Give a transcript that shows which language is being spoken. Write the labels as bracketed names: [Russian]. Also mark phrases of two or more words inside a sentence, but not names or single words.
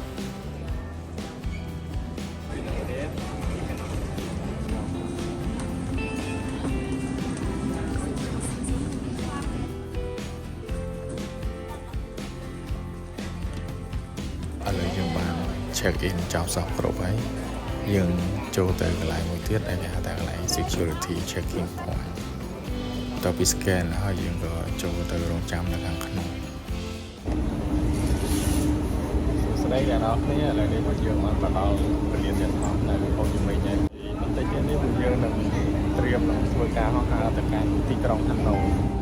[Khmer] ឥឡូវយើងបាន [English] check in [Khmer] ចប់សពគ្រប់ហើយយើងចូលទៅកន្លែងមួយទៀតដែលគេហៅថាកន្លែង [English] security checking point [Khmer] តទៅពី scan ហើយយើងក៏ចូលទៅរងចាំនៅខាងក្នុង សួស្តីអ្នកនរគ្នាឥឡូវនេះពួកយើងបានមកដល់ពលានយន្តហោះនៅហូជីមិញហើយបន្តិចទៀតនេះពួកយើងនឹងត្រៀមនឹងធ្វើការហោះហើរទៅកាន់ទីក្រុងហាណូយ